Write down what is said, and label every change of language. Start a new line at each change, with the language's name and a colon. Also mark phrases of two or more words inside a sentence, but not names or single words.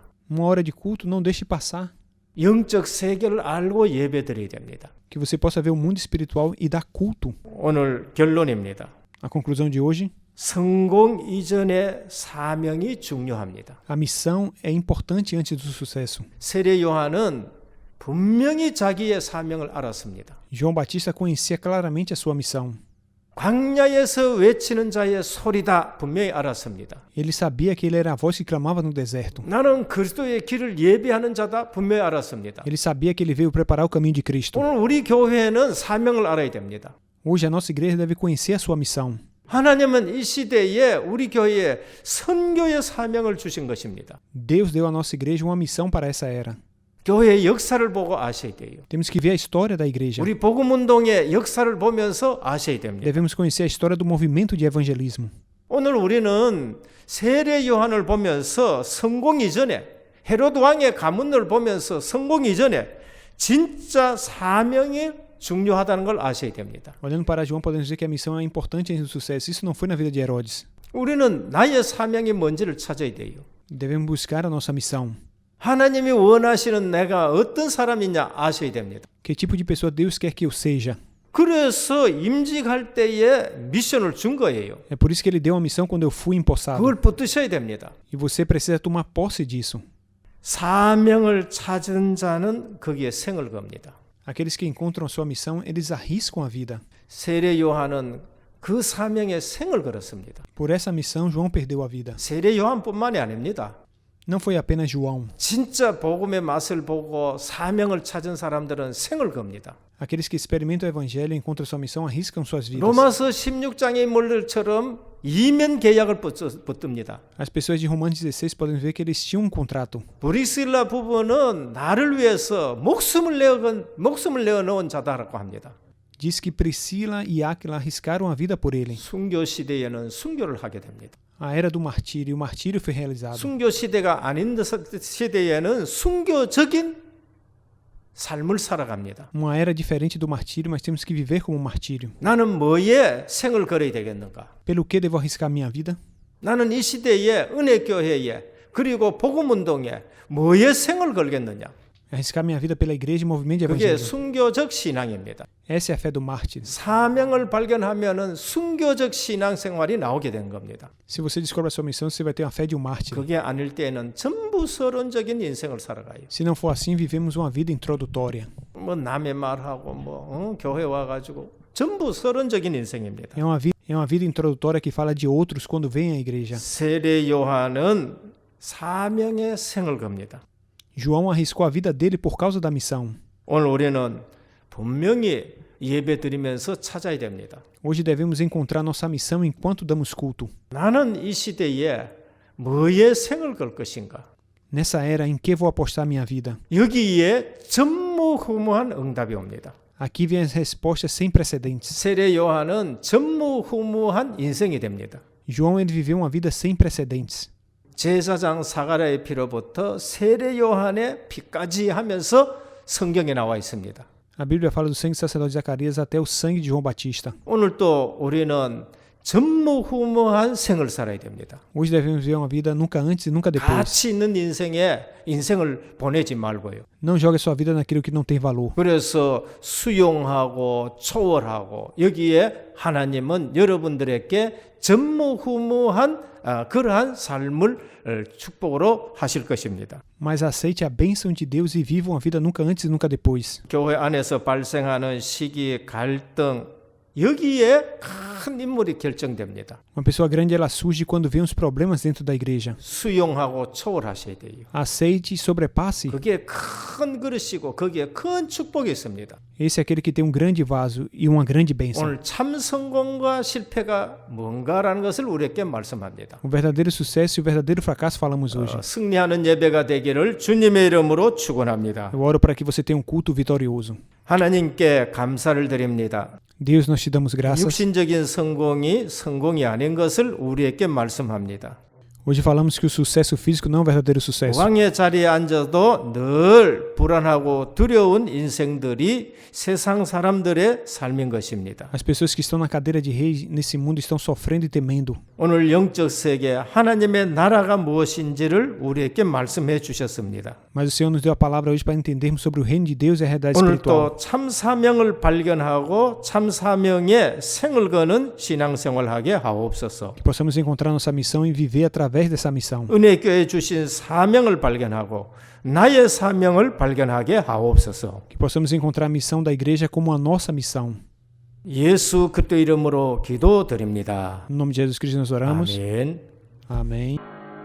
Portuguese: Uma hora de culto, não deixe passar.
Korean: 영적 세계를 알고 예배 드려야 됩니다.
Portuguese: Que você possa ver o mundo espiritual e dar culto.
Korean: 오늘 결론입니다.
Portuguese: A conclusão de hoje,
Korean: 성공 이전의 사명이 중요합니다.
Portuguese: a missão é importante antes do sucesso.
Korean: 세례 요한은 분명히 자기의 사명을 알았습니다.
Portuguese: João Batista conhecia claramente a sua missão.
Korean: 광야에서 외치는 자의 소리다 분명히 알았습니다.
Portuguese: Ele sabia que ele era a voz que clamava no deserto.
Korean: 나는 그리스도의 길을 예비하는 자다 분명히 알았습니다.
Portuguese: Ele sabia que ele veio preparar o caminho de Cristo.
Korean: 오늘 우리 교회는 사명을 알아야 됩니다.
Portuguese: Hoje a nossa igreja deve conhecer a sua missão.
Korean: 하나님은 이 시대에 우리 교회에 선교의 사명을 주신 것입니다.
Portuguese: Deus deu à nossa igreja uma missão para essa era.
Korean: 교회의 역사를 보고 아셔야 돼요.
Portuguese: Temos que ver a história da igreja.
Korean: 우리 복음운동의 역사를 보면서 아셔야 됩니다.
Portuguese: Devemos conhecer a história do movimento de evangelismo.
Korean: 오늘 우리는 세례 요한을 보면서 성공 이전에 헤로드 왕의 가문을 보면서 성공 이전에 진짜 사명이 중요하다는 걸 아셔야 됩니다.
Portuguese: Olhando para João, podemos dizer que a missão é importante antes do sucesso. Isso não foi na vida de Herodes.
Korean: 우리는 나의 사명이 뭔지를 찾아야 돼요.
Portuguese: Devemos buscar a nossa missão.
Korean: 하나님이 원하시는 내가 어떤 사람이냐 아셔야 됩니다.
Portuguese: Que tipo de pessoa Deus quer que eu seja?
Korean: 그래서 임직할 때에 미션을 준 거예요.
Portuguese: É por isso que ele deu a missão quando eu fui empossado.
Korean: 그걸 붙드셔야 됩니다.
Portuguese: E você precisa tomar posse disso.
Korean: 사명을 찾은 자는 거기에 생을 겁니다.
Portuguese: Aqueles que encontram a sua missão, eles arriscam a vida.
Korean: 세례 요한은 그 사명에 생을 걸었습니다.
Portuguese: Por essa missão, João perdeu a vida.
Korean: 세례 요한뿐만이 아닙니다.
Portuguese: Não foi apenas João.
Korean: 진짜 복음의 맛을 보고 사명을 찾은 사람들은 생을 겁니다.
Portuguese: Aqueles que experimentam o evangelho e encontram sua missão arriscam suas vidas.
Korean: 로마서 16장의 인물들처럼 이면 계약을 붙듭니다.
Portuguese: As pessoas de Romanos 16 podem ver que eles tinham um contrato.
Korean: 브리스라 부부는 나를 위해서 목숨을 내어 놓은 자다라고 합니다.
Portuguese: Diz que Priscila e Áquila arriscaram a vida por ele.
Korean: 순교 시대에는 순교를 하게 됩니다.
Portuguese: A era do martírio, o martírio foi realizado.
Korean: 순교 시대가 아닌 시대에는 순교적인 삶을 살아갑니다.
Portuguese: Uma era diferente do martírio, mas temos que viver como um martírio.
Korean: 나는 뭐에 생을 걸어야 되겠는가?
Portuguese: Pelo que devo arriscar minha vida?
Korean: 나는 이 시대에 은혜교회에 그리고 복음운동에 뭐에 생을 걸겠느냐?
Portuguese: Arriscar minha vida pela igreja e movimento de
Korean: 그게
Portuguese: evangelho.
Korean: 순교적 신앙입니다.
Portuguese: Essa é a fé do mártir.
Korean: 사명을 발견하면은 순교적 신앙생활이 나오게 된 겁니다.
Portuguese: Se você descobre a sua missão, você vai ter a fé de um mártir.
Korean: 그게 아닐 때는 전부 서론적인 인생을 살아가요.
Portuguese: Se não for assim, vivemos uma vida introdutória.
Korean: 뭐 남의 말하고 교회 와가지고 전부 서론적인 인생입니다.
Portuguese: É uma vida introdutória que fala de outros quando vem à igreja.
Korean: 세례 요한은 사명의 생을 겁니다.
Portuguese: João arriscou a vida dele por causa da missão.
Korean: 오늘 우리는 분명히 예배 드리면서 찾아야 됩니다.
Portuguese: Hoje devemos encontrar nossa missão enquanto damos culto.
Korean: 나는 이 시대에 뭐에 생을 걸 것인가?
Portuguese: Nessa era, em que vou apostar minha vida?
Korean: 여기에 전무후무한 응답이 옵니다.
Portuguese: Aqui vem as respostas sem precedentes.
Korean: 세례 요한은 전무후무한 인생이 됩니다.
Portuguese: João ele viveu uma vida sem precedentes.
Korean: 제사장 사가랴의 피로부터 세례 요한의 피까지 하면서 성경에 나와 있습니다.
Portuguese: A Bíblia fala do sangue do sacerdote Zacarias até o sangue de João Batista.
Korean: 오늘 또 우리는 전무후무한 생을 살아야 됩니다.
Portuguese: Hoje devemos viver uma vida nunca antes e nunca depois.
Korean: 가치 있는 인생에 인생을 보내지 말고요.
Portuguese: Não jogue sua vida naquilo que não tem valor.
Korean: 그래서 수용하고 초월하고 여기에 하나님은 여러분들에게 전무후무한 그러한 삶을 축복으로 하실 것입니다.
Portuguese: Mas aceite a bênção de Deus e viva uma vida nunca antes e nunca depois.
Korean: 교회 안에서 발생하는 시기, 갈등, 여기에 큰 인물이 결정됩니다.
Portuguese: Uma pessoa grande ela surge quando vê uns problemas dentro da igreja.
Korean: 수용하고 초월하셔야 돼요.
Portuguese: Aceite e sobrepasse.
Korean: 그게 큰 그릇이고 거기에 큰 축복이 있습니다.
Portuguese: Esse é aquele que tem um grande vaso e uma grande bênção.
Korean: 오늘 참 성공과 실패가 뭔가라는 것을 우리에게 말씀합니다.
Portuguese: O verdadeiro sucesso e o verdadeiro fracasso falamos hoje.
Korean: 승리하는 예배가 되기를 주님의 이름으로 축원합니다.
Portuguese: Eu oro para que você tenha um culto vitorioso.
Korean: 하나님께 감사를 드립니다.
Portuguese: Deus, nós te damos graças.
Korean: 육신적인 성공이 아닌 것을 우리에게 말씀합니다.
Portuguese: Hoje falamos que o sucesso físico não é um verdadeiro sucesso.
Korean: 왕의 자리에 앉아도 늘 불안하고 두려운 인생들이 세상 사람들의 삶인 것입니다.
Portuguese: As pessoas que estão na cadeira de rei nesse mundo estão sofrendo e temendo.
Korean: 오늘 영적 세계 하나님의 나라가 무엇인지를 우리에게 말씀해 주셨습니다.
Portuguese: Mas o Senhor nos deu a palavra hoje para entendermos sobre o reino de Deus e a realidade
Korean: 오늘
Portuguese: espiritual.
Korean: 또 참 사명을 발견하고 참 사명에 생을 거는 신앙생활하게 하옵소서.
Portuguese: Que possamos encontrar nossa missão e viver através dessa missão.
Korean: 은혜교회 주신 사명을 발견하고 나의 사명을 발견하게 하옵소서.
Portuguese: Que possamos encontrar a missão da igreja como a nossa missão.
Korean: 예수 그리스도 이름으로 기도드립니다.
Portuguese: No nome de Jesus Cristo nós oramos.
Korean: 아멘.
Portuguese: Amém.